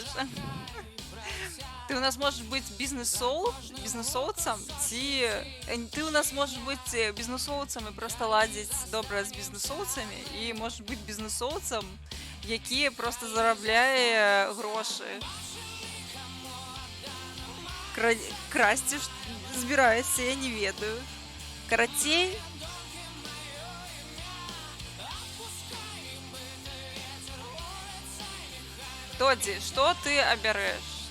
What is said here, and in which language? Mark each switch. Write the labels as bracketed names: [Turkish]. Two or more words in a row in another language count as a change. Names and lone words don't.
[Russian] Ты у нас можешь быть бизнесоўцам, ці ты у нас можешь быть бизнесоўцам и просто [Belarusian] ладзіць добра з бизнесоўцамі, [Russian] і можешь быть бизнесоўцам, [Belarusian] які просто зарабляе грошы. Красці збіраецца, я не ведаю. Карацей, Тодзі, што ты абярэш?